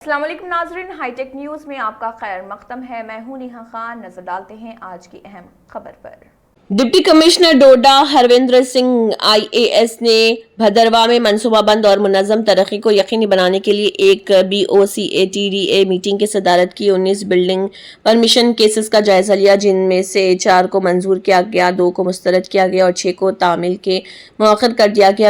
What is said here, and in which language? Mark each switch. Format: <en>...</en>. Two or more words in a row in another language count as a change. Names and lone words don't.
<ur>السلام علیکم ناظرین، ہائی ٹیک نیوز میں آپ کا خیر مقدم ہے۔ میں ہوں نیہا خان۔ نظر ڈالتے ہیں آج کی اہم خبر پر۔ ڈپٹی کمشنر ڈوڈا ہرویندر سنگھ IAS نے بھدرواہ میں منصوبہ بند اور منظم ترقی کو یقینی بنانے کے لیے ایک BOCATDA میٹنگ کی صدارت کی۔ 19</ur> <en>building permission cases</en> <ur>کا جائزہ لیا، جن میں سے 4 کو منظور کیا گیا، 2 کو مسترد کیا گیا اور 6 کو تعمیل کے مؤخر کر دیا گیا۔</ur>